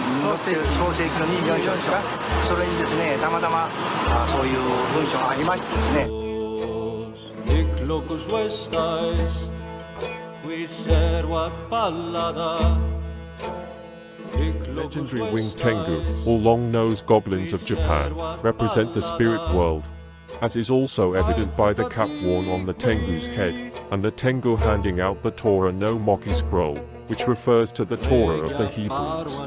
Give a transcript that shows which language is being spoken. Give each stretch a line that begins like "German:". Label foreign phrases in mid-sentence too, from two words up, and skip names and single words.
Japanese: の創世記の24章ですか、それにですね、たまたまそういう文章がありましてですね。
Latin: Hic locus vesta est, qui servat pallada.
English: Legendary winged Tengu, or long-nosed goblins of Japan, represent the spirit world, as is also evident by the cap worn on the Tengu's head, and the Tengu handing out the Torah no Moki scroll, which refers to the Torah of the Hebrews.